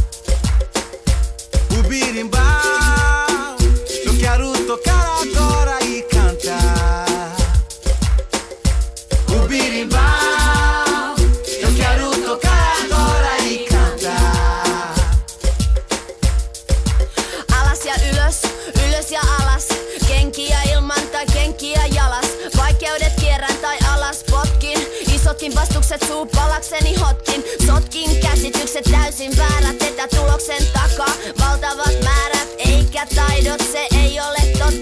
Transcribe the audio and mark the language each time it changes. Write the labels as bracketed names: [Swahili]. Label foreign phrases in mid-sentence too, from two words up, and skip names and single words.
[Portuguese] O birimbau, eu quero tocar agora e cantar. O birimbau, eu quero tocar agora e cantar. [Finnish] Alas ja ylös, ylös ja alas. Kenkiä ilman tai kenkiä jalas. Vaikeudet kierrän tai alas potkin. Isotkin vastukset suupalakseni hotkin. Sotkin käsitykset täysin väärät. Etätuloksen takaa valtavat määrät. Eikä taidot, se ei ole totta.